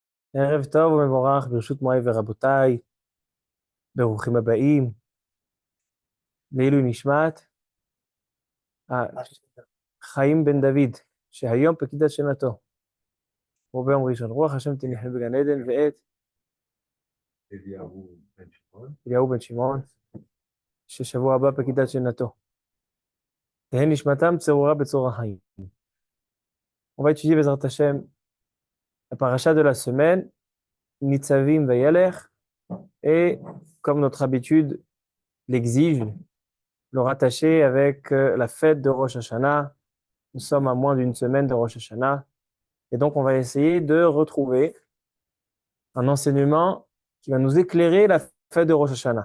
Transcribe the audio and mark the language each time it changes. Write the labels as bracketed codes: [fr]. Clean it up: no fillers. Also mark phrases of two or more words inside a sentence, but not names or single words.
[he] ערב טוב ומבורך, ברשות מוריי ורבותיי, ברוכים הבאים, לעילוי נשמת חיים בן דוד, שהיום פקידת שנתו, כמו ביום ראשון. רוח השם תניחנו בגן עדן, ואת אליהו בן שמעון, ששבוע הבא פקידת שנתו. תהא נשמתם צרורה בצרור החיים. [fr] On va étudier [he] בעזרת השם [fr] la paracha de la semaine, Nitzavim Vayelech, et comme notre habitude l'exige, le rattacher avec la fête de Rosh Hashanah. Nous sommes à moins d'une semaine de Rosh Hashanah. Et donc, on va essayer de retrouver un enseignement qui va nous éclairer la fête de Rosh Hashanah.